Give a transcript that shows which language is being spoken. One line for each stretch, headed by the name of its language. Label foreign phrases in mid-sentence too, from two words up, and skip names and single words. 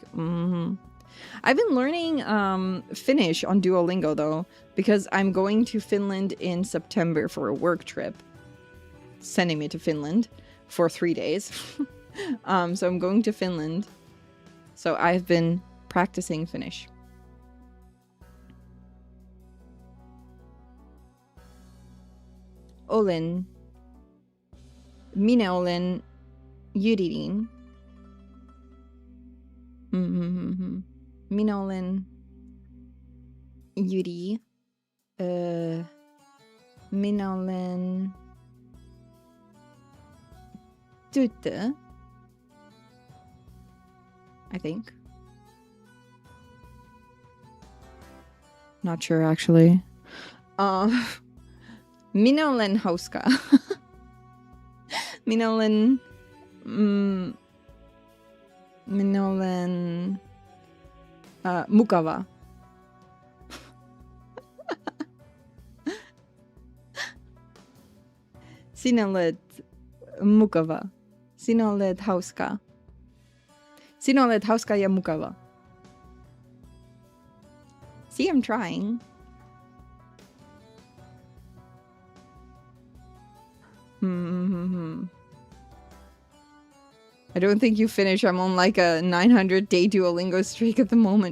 English: I've been learning Finnish on Duolingo though, because I'm going to Finland in September for a work trip. Sending me to Finland. for 3 days. So I'm going to Finland. So I've been practicing Finnish.
Finnish: Minä olen Yuririn. Minä olen Yuri. Minä olen tyttö.
English: I think. Not sure actually.
Finnish: Minä olen hauska. Minä olen mukava. Sinä olet mukava. Sinä olet hauska. Sinä olet hauska ja mukava.
English: See, I'm trying. I don't think you finish. I'm on like a 900-day Duolingo streak at the moment.